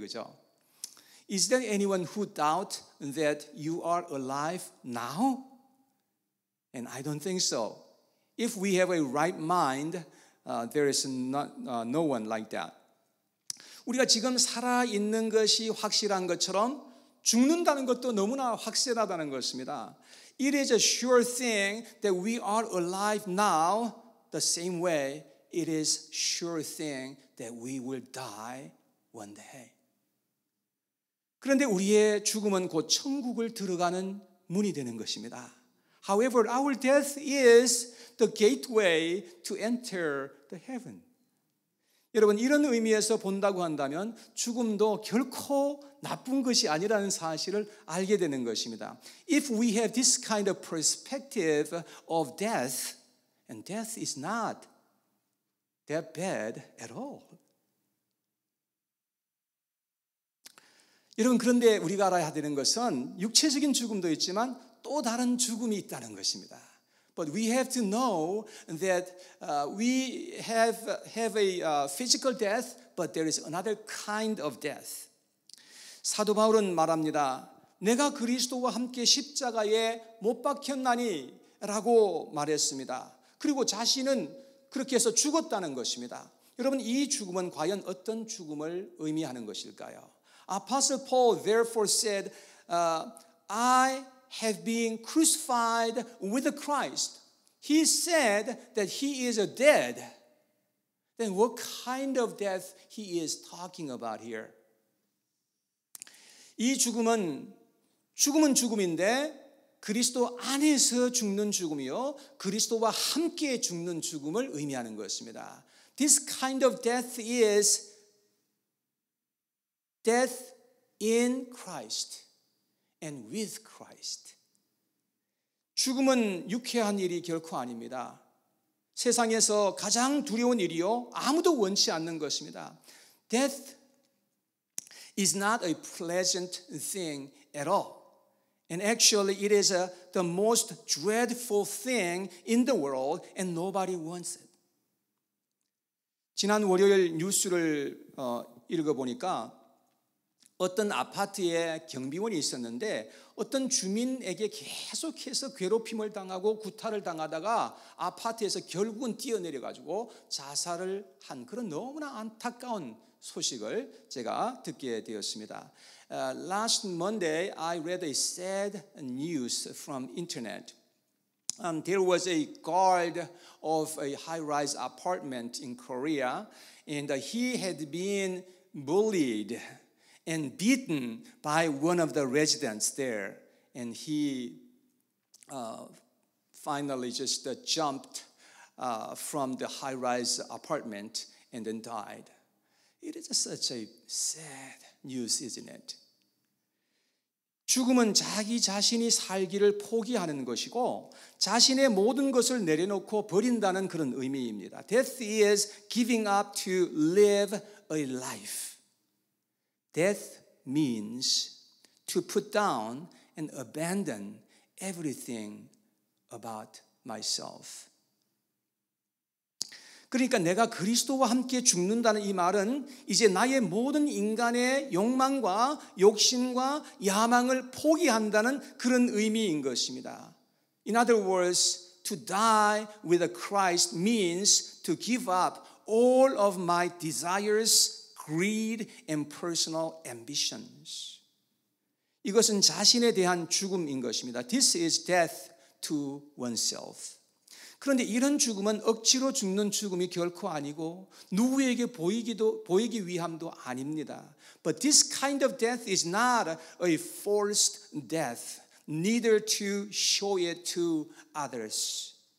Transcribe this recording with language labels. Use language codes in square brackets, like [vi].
[ko] 그죠? [en] Is there anyone who doubt that you are alive now? And I don't think so. If we have a right mind, there is no one like that. [ko] 우리가 지금 살아있는 것이 확실한 것처럼 죽는다는 것도 너무나 확실하다는 것입니다. [en] It is a sure thing that we are alive now, the same way it is sure thing that we will die one day. [ko] 그런데 우리의 죽음은 곧 천국을 들어가는 문이 되는 것입니다. [en] However, our death is the gateway to enter the heaven. [ko] 여러분 이런 의미에서 본다고 한다면 죽음도 결코 나쁜 것이 아니라는 사실을 알게 되는 것입니다. [en] If we have this kind of perspective of death, and death is not that bad at all. [ko] 여러분 그런데 우리가 알아야 되는 것은 육체적인 죽음도 있지만 또 다른 죽음이 있다는 것입니다. [en] But we have to know that we have a physical death, but there is another kind of death. [ko] 사도 바울은 말합니다. 내가 그리스도와 함께 십자가에 못 박혔나니 라고 말했습니다. 그리고 자신은 그렇게 해서 죽었다는 것입니다. 여러분 이 죽음은 과연 어떤 죽음을 의미하는 것일까요? [en] Apostle Paul therefore said, I have been crucified with Christ. He said that he is dead. Then what kind of death he is talking about here? [ko] 이 죽음은 죽음인데 그리스도 안에서 죽는 죽음이요 그리스도와 함께 죽는 죽음을 의미하는 것입니다. [en] This kind of death is death in Christ and with Christ. [ko] 죽음은 유쾌한 일이 결코 아닙니다. 세상에서 가장 두려운 일이요 아무도 원치 않는 것입니다. [en] Death is not a pleasant thing at all. And actually it is the most dreadful thing in the world and nobody wants it. [ko] 지난 월요일 뉴스를 읽어보니까 어떤 아파트에 경비원이 있었는데 어떤 주민에게 계속해서 괴롭힘을 당하고 구타를 당하다가 아파트에서 결국은 뛰어내려가지고 자살을 한 그런 너무나 안타까운 소식을 제가 듣게 되었습니다. [en] Last Monday, I read a sad news from internet. There was a guard of a high-rise apartment in Korea, and he had been bullied and beaten by one of the residents there, and he finally just jumped from the high-rise apartment and then died. It is such a sad news, isn't it? [ko] 죽음은 자기 자신이 살기를 포기하는 것이고 자신의 모든 것을 내려놓고 버린다는 그런 의미입니다. [en] Death is giving up to live a life. Death means to put down and abandon everything about myself. [ko] 그러니까 내가 그리스도와 함께 죽는다는 이 말은 이제 나의 모든 인간의 욕망과 욕심과 야망을 포기한다는 그런 의미인 것입니다. [en] In other words, to die with Christ means to give up all of my desires, greed, and personal ambitions. [ko] 이것은 자신에 대한 죽음인 것입니다. [en] This is death to oneself. [ko] 그런데 이런 죽음은 억지로 죽는 죽음이 결코 아니고 누구에게 보이기 위함도 아닙니다. [en] But this kind of death is not a forced death, neither to show it to others.